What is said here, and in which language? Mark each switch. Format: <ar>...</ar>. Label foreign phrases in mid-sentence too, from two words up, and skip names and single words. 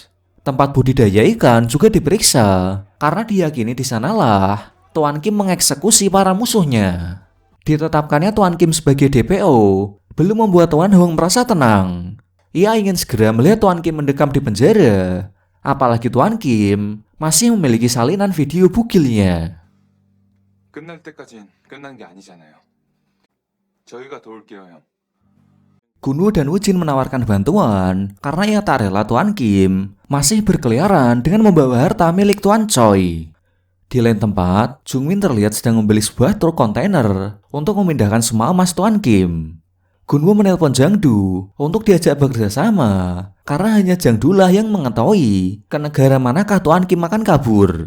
<id>Tempat budidaya ikan juga diperiksa karena diyakini di sanalah Tuan Kim mengeksekusi para musuhnya. Ditetapkannya Tuan Kim sebagai DPO belum membuat Tuan Hong merasa tenang. Ia ingin segera melihat Tuan Kim mendekam di penjara, apalagi Tuan Kim masih memiliki salinan video bugilnya.</id> <ko>끝날 때까진 끝난 게 아니잖아요. 저희가 도울게요, 형.</ko> <id>Gunwoo dan Woo-jin menawarkan bantuan karena ia tak rela Tuan Kim masih berkeliaran dengan membawa harta milik Tuan Choi. Di lain tempat, Jungmin terlihat sedang membeli sebuah truk kontainer untuk memindahkan semua emas Tuan Kim. Gunwoo menelpon Jang-du untuk diajak bekerja sama karena hanya Jang-du lah yang mengetahui ke negara manakah Tuan Kim akan kabur.</id>